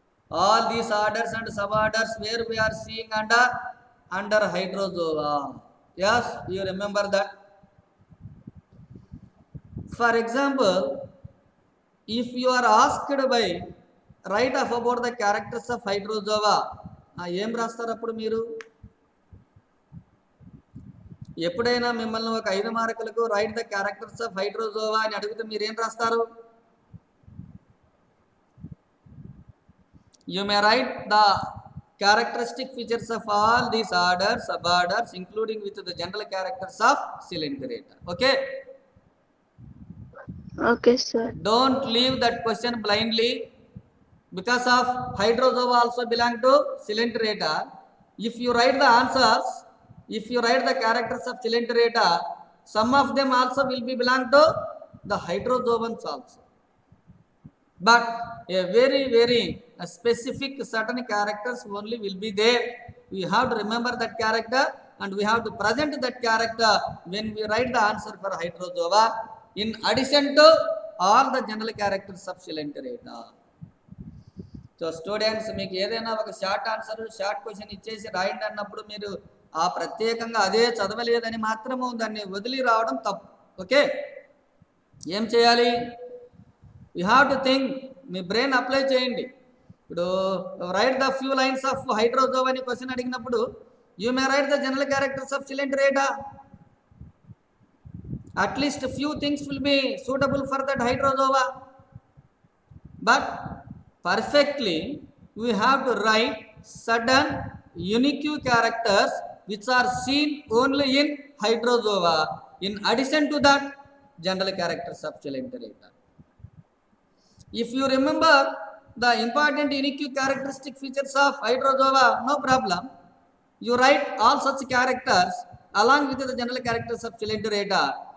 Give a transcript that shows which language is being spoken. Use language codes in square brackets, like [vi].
[en] All these orders and suborders where we are seeing under hydrozoa. Yes, you remember that. For example, if you are asked by write up about the characters of hydrozoa, [te] ఏం రాస్తారు అప్పుడు మీరు? ఎప్పుడైనా మిమ్మల్ని ఒక 5 మార్కులకు [en] write the characters of hydrozoa [te] అని అడిగితే మీరు ఏం రాస్తారు? [en] You may write the characteristic features of all these orders, suborders, including with the general characters of Coelenterata. Okay? Okay, sir. Don't leave that question blindly. Because of hydrozoa also belong to Coelenterata. If you write the answers, if you write the characters of Coelenterata, some of them also will be belong to the hydrozoans also. But a very specific certain characters only will be there. We have to remember that character and we have to present that character when we write the answer for hydrozoa, in addition to all the general characters of Coelenterata. [te] So students, మీకు ఏదైనా ఒక short answer, short question ఇచ్చేసి రాయండి అన్నప్పుడు మీరు ఆ ప్రత్యేకంగా అదే చదవలేదని మాత్రము దాన్ని వదిలి రావడం తప్పు. ఓకే, ఏం చేయాలి? [en] you have to think, [te] మీ brain apply చేయండి. [en] ఇప్పుడు write the few lines of hydrozoa [te] అని క్వశ్చన్ అడిగినప్పుడు [en] You may write the general characters of Coelenterata. At least few things will be suitable for that hydrozoa. But perfectly we have to write certain unique characters which are seen only in hydrozoa, in addition to that general characters of Coelenterata. If you remember the important unique characteristic features of hydrozoa, no problem, you write all such characters along with the general characters of Coelenterata.